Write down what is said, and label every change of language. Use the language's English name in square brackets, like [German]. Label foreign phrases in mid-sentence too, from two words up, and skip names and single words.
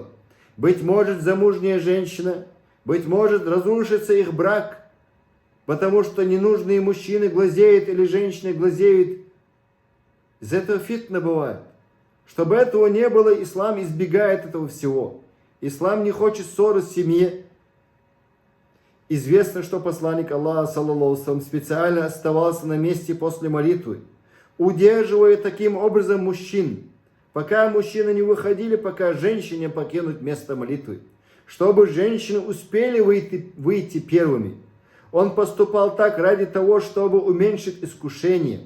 [Russian] Быть может, замужняя женщина, быть может, разрушится их брак, потому что ненужные мужчины глазеют или женщины глазеют. Из этого фитна бывает. Чтобы этого не было, ислам избегает этого всего. Ислам не хочет ссоры в семье. Известно, что посланник Аллаха, [Arabic] صلى الله عليه وسلم, [Russian] специально оставался на месте после молитвы, удерживая таким образом мужчин, пока мужчины не выходили, пока женщине покинуть место молитвы, чтобы женщины успели выйти первыми. Он поступал так ради того, чтобы уменьшить искушение.